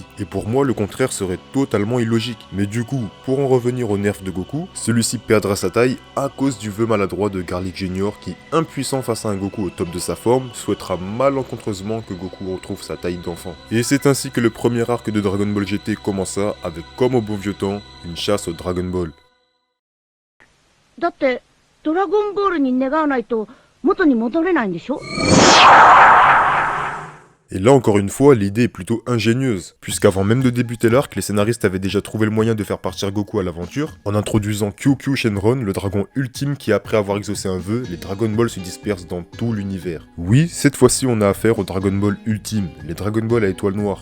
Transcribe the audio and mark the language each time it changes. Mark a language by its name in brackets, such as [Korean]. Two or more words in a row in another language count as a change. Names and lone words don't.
[French] Et pour moi le contraire serait totalement illogique. Mais du coup, pour en revenir au nerf de Goku, celui-ci perdra sa taille à cause du vœu maladroit de Garlic Jr. qui, impuissant face à un Goku au top de sa forme, souhaitera malencontreusement que Goku retrouve sa taille d'enfant. Et c'est ainsi que le premier arc de Dragon Ball GT commença avec, comme au bon vieux temps, une chasse au Dragon Ball. [Japanese] だって、ドラゴンボールに願わないと元に戻れないんでしょ? [French] Et là encore une fois, l'idée est plutôt ingénieuse, puisqu'avant même de débuter l'arc, les scénaristes avaient déjà trouvé le moyen de faire partir Goku à l'aventure, en introduisant QQ Shenron, le dragon ultime qui après avoir exaucé un vœu, les Dragon Ball se dispersent dans tout l'univers. Oui, cette fois-ci on a affaire aux Dragon Ball ultime, les Dragon Ball à étoile noire.